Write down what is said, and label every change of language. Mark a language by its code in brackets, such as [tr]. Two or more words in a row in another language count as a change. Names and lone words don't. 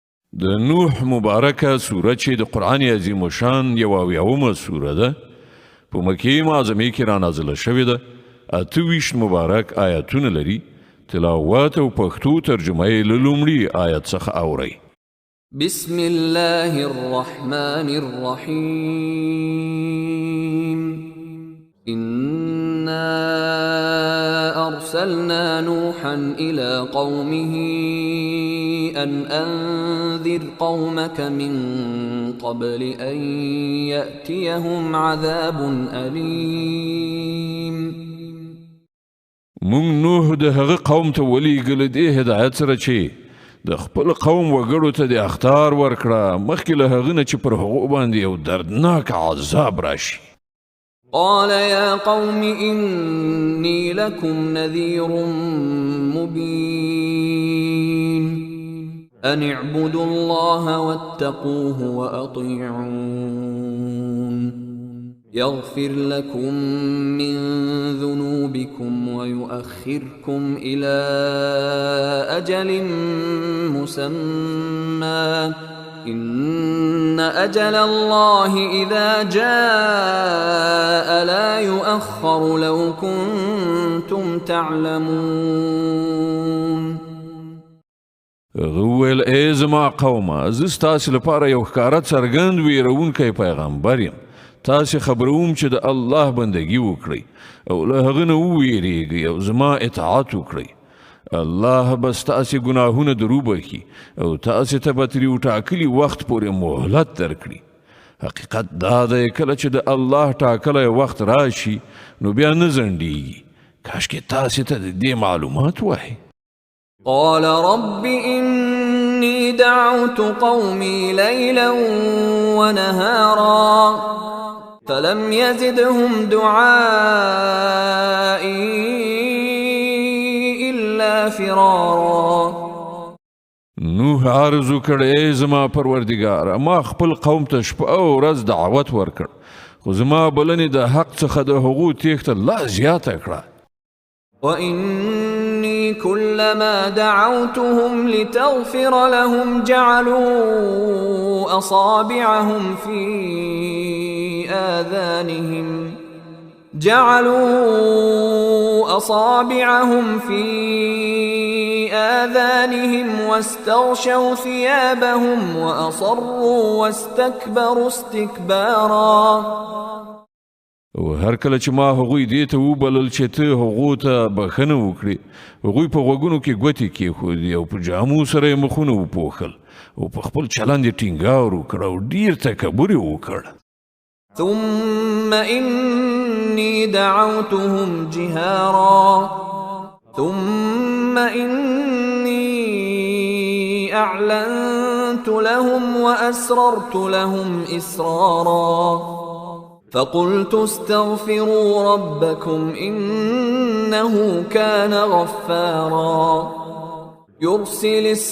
[ps] د نوح مبارکه سوره چې د قرآن عظیم شان 71 سوره ده په مکې معظمې کې رانازله شوې ده. 28 مبارک آیاتونه لري. تلاوت او پښتو ترجمه یې له لومړي آیت څخه اورئ. [ar] بسم الله الرحمن الرحيم. إنا أرسلنا نوحا إلى قومه أن أنذر قومك من قبل أن يأتيهم عذاب أليم. [ps] مونږ نوح د هغه قوم ته ولېږل دې هدایت سره چې د خپل قوم وګړو ته د اخطار ورکړه مخکې له هغه نه چې پر هغو باندې یو دردناک عذاب راشي. [ar] قال يا قوم إني لكم نذير مبين أن اعبدوا الله واتقوه وأطيعون يغفر لكم من ذنوبكم ويؤخركم إلى أجل مسمى إن أجل الله إذا جاء لا يؤخر لو كنتم تعلمون. [ps] غویل ای زما قومه زه ستاسې لپاره یو ښکاره څرګند ویرونکی پیغمبر یم. تاسې خبروم چې د الله بندگی وکړئ او له هغه نه وویریږئ او زما اطاعت وکړئ. الله به ستاسې ګناهونه دروبخي او تاسې ته به ترې ټاکلي وخت پورې مهلت درکړي. حقیقت دا دی کله چې د الله ټاکلی وخت راشي نو بیا نه ځنډیږي. کاشکې تاسې ته د دې معلومات وای. [ar] قال رب إني دعوت قومي ليلا ونهارا فلم يزدهم دعائي إلا فرارا. [ps] نوح عرض وکړ ای زما پروردګار ما خپل قوم ته شپه او ورځ دعوت ورکړ خو زما بلنې د حق څخه د هغو تیښته لا زیاته کړه. [ar] وإني كلما دعوتهم لتغفر لهم جعلوا أصابعهم في آذانهم واستغشوا ثيابهم وأصروا واستكبروا استكبارا. [ps] او هر کله چې ما هغوی دې ته وبلل چې ته هغو ته بخښنه وکړي هغوی په غوږونو کې ګوتې کېښودې او په جامو سره یې مخونه وپوښل او په خپل چلند یې ټینګار وکړ او ډېر تکبر یې وکړ. [ar] ثم إني دعوتهم جهارا ثم إني أعلنت لهم وأسررت لهم إسرارا فقلت استغفروا ربكم إنه كان غفارا يرسل